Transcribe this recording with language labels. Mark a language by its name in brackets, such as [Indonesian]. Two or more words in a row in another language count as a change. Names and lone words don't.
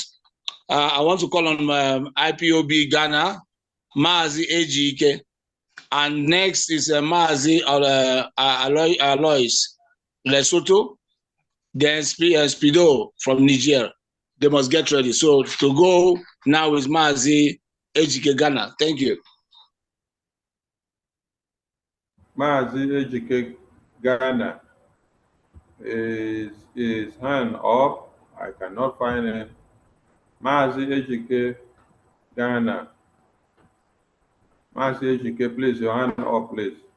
[English] I want to call on IPOB Ghana, Maazi Ejike, and next is Maazi Alois Lesotho, then Speedo from Niger. They must get ready. So to go now is Maazi Ejike Ghana. Thank you. Maazi Ejike Ghana is hand up. I cannot find him. Maazi Ejike Ghana. Maazi Ejike, please, your hand up, please.